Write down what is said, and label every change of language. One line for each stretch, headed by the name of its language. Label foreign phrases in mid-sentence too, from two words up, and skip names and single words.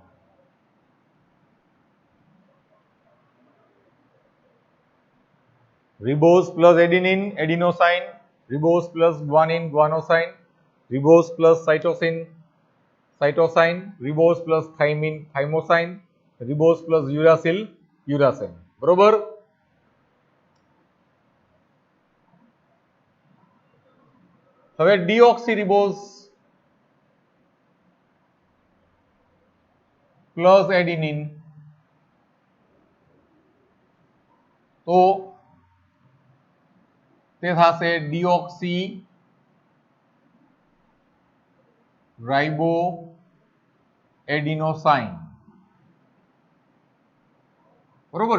English: Ribose plus adenine, adenosine. Ribose plus guanine, guanosine. Ribose plus cytosine, cytosine. Ribose plus thymine, thymosine. Ribose plus uracil, uracil.
Gujarati: બરોબર. હવે
English: deoxy ribose plus adenine,
Gujarati: તો તે થશે
English: deoxy ribo adenosine,
Gujarati: બરોબર.